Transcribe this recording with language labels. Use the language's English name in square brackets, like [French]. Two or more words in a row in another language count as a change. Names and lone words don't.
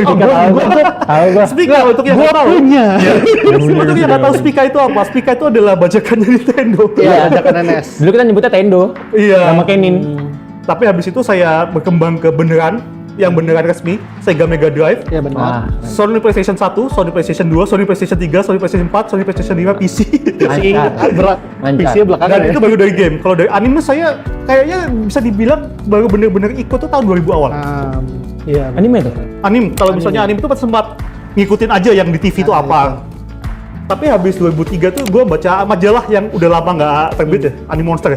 [Indonesian] Tahu gua. Spica untuk yang nggak tahu. punya. Untuk yang nggak tahu Spica itu apa? Spica itu adalah bajakannya Nintendo. Iya, ajakan NS. Dulu kita nyebutnya Tendo. Iya. Sama Kenin. Tapi habis itu saya berkembang ke beneran, yang beneran resmi, Sega Mega Drive. Iya benar. Wah. Sony PlayStation 1, Sony PlayStation 2, Sony PlayStation 3, Sony PlayStation 4, Sony PlayStation 5, PC. PC berat, Lancar. PC belakangan Dan ya. itu baru dari game. Kalau dari anime saya kayaknya bisa dibilang baru bener-bener ikut tuh tahun 2000 awal. Iya. Anime tuh. Anime, kalau misalnya anime itu sempat ngikutin aja yang di TV itu apa. Tapi habis 2003 tuh gue baca majalah yang udah lama nggak terbit ya, Anime Monster ya.